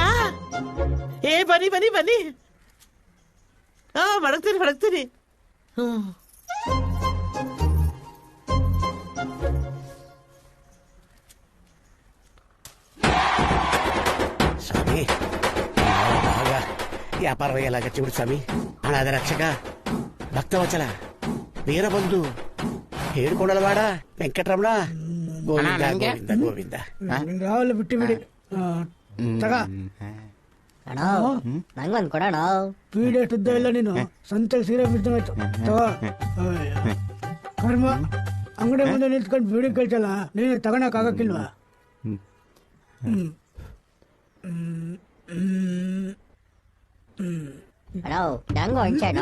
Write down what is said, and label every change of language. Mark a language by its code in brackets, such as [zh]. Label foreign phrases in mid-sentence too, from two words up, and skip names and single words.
[kn] ಏ ಬನ್ನಿ ಬನ್ನಿ ಬನ್ನಿ. ಮಡಗ್ತೀನಿ. [te] ಸ್ವಾಮಿ బాగా వ్యాపారం అయ్యేలాగా చూడు స్వామి. అనాథ రక్షక, భక్తవచల, వీరబంధు, ఏడుకొండలవాడ, వెంకటరమణ, గోవింద గోవింద గోవింದ. [kn] ರಾಹುಲ್ ಬಿಟ್ಟು ಬಿಡಿ. ತಗ ಅಣ್ಣ ನಂಗೊಂದು ಕೊಡೋಣ. ಪೀಡೆ ಎಷ್ಟುದ್ದ ಇಲ್ಲ ನೀನು, ಸಂತೆಗೆ ಸೀರೆ ಬಿಡ್ತಾಯ್ತು. ತಗೋ. ಕರ್ಮ, ಅಂಗಡಿ ಮುಂದೆ ನಿಂತ್ಕೊಂಡು ಬೀಡಿ ಕೇಳ್ತಲ್ಲ, ನೀನು ತಗೊಳಕ್ ಆಗಕ್ಕಿಲ್ವಾ? ಅಣ್ಣ ನಂಗೂ ಹಂಚಣ್ಣ.